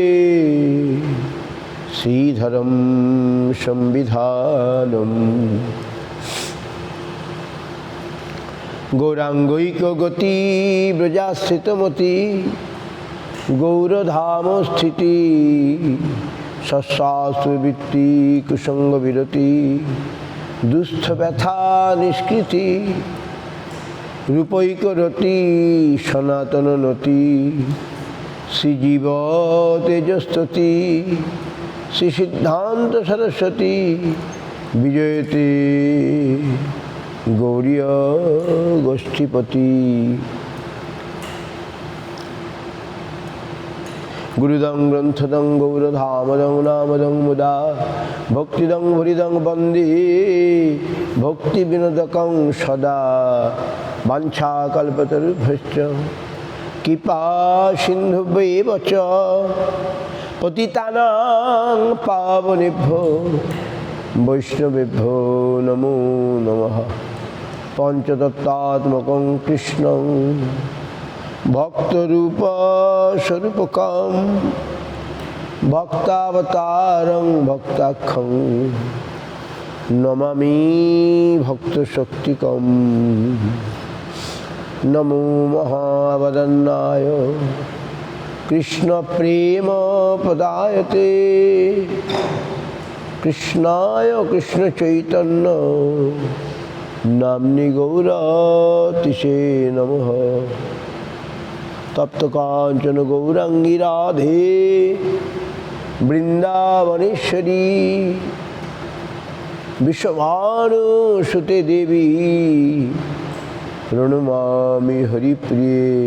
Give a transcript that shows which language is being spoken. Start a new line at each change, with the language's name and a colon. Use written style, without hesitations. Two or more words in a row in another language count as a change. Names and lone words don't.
Sanskrit: শ্রীধরম সংবিধানম গৌরাঙ্গৈকগতি ব্রজাস্থিতমতি গৌরধাম স্থিতি সশাস্ত্রবৃত্তি কুসঙ্গ বিরতি দুস্থ ব্যথা নিষ্কৃতি রূপৈকরতি সনাতন নতি শ্রীজীব তেজস্তুতি শ্রী সিদ্ধান্ত সরস্বতী বিজয়তে গৌরীয় গোষ্ঠীপতি গুরুদং গ্রন্থদং গৌরধামদং নামদং মুদা ভক্তিদং হরিদং বন্দে ভক্তি বিনোদকং সদা বাঞ্ছাকল্পতরুভ্যশ্চ কৃপা সিন্ধুভ্যেব চ পতিতানাং পাবনেভ্যো বৈষ্ণবেভ্যো নমো নমঃ পঞ্চতত্ত্বাত্মকং কৃষ্ণং ভক্তরূপ স্বরূপকম ভক্তাবতারং ভক্তাখ্যং নমামি ভক্তশক্তিকম নমো মহাবদন্নায় কৃষ্ণ প্রেম পদায়তে কৃষ্ণায় কৃষ্ণ চৈতন্য নাম্নি গৌরতিশে নমঃ তপ্ত কাঞ্চন গৌরাঙ্গী রাধে বৃন্দাবনেশ্বরী বিশ্বভানুসুতে দেবী প্রণমামি হরিপ্রিয়ে।